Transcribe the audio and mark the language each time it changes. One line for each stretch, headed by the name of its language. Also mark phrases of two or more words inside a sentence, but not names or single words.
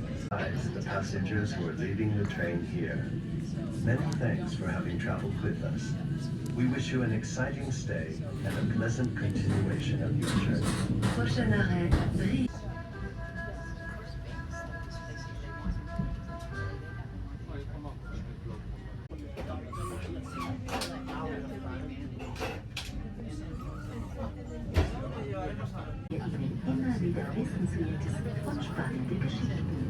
English: The passengers who are leaving the train here. Many thanks for having traveled with us. We wish you an exciting stay and a pleasant continuation of your journey.
French: Prochain arrêt, Brive.
German: Ihnen immer wieder wissenswertes und spannende Geschichten.